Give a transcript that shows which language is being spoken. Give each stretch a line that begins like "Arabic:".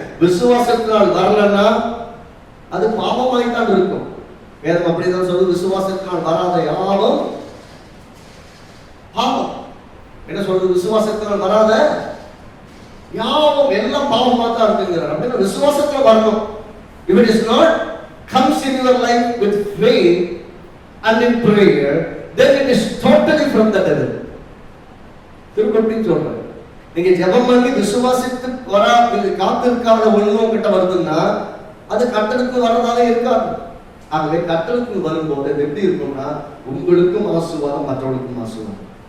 Tamil: விசுவாசத்தினால் வரலன்னா அது பாவமாய்த்தான் இருக்கும். வேதம் அப்படிதான் சொல்லுது, விசுவாசத்தினால் வராத யாவும் பாவம். என்ன சொல்றது? விசுவாசத்தினால் வராத யாவும் எல்லாம் பாவமா தான் இருக்குங்கிறார். அப்படின்னா விசுவாசத்துல வரணும்.
English: If it is not comes in your life with faith and in prayer, then it is totally from the devil.
Tamil: திருப்பி சொல்றேன், நீங்க ஜெபம் பண்ணி விசுவாசித்து வரா காத்திருக்காத ஒண்ணு உங்ககிட்ட வருதுன்னா அது கர்த்தருக்கு வரதால இருக்காது. ஆகவே கர்த்தருக்கு வரும்போது எப்படி இருக்கும்னா உங்களுக்கும் ஆசீர்வாதம், மற்றவர்களுக்கும் ஆசீர்வாதம்.